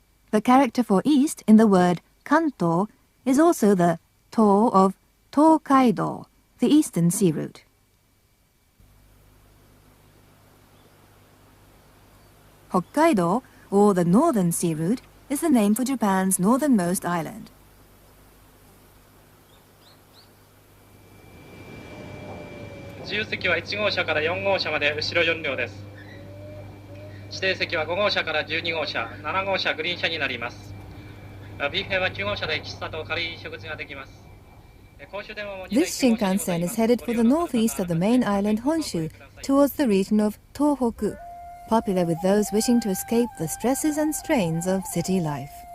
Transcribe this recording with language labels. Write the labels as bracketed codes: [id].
[en] The character for east in the word Kanto is also the to of Tokaido, the eastern sea route. Hokkaido, or the northern sea route, is the name for Japan's northernmost island. [ja] 自由席は1号車から4号車まで後ろ4両です。指定席は5号車から12号車、7号車グリーン車になります。ビュッフェは9号車で喫茶と軽い食事ができます。 [en] This Shinkansen is headed for the northeast of the main island Honshu, towards the region of Tohoku, popular with those wishing to escape the stresses and strains of city life.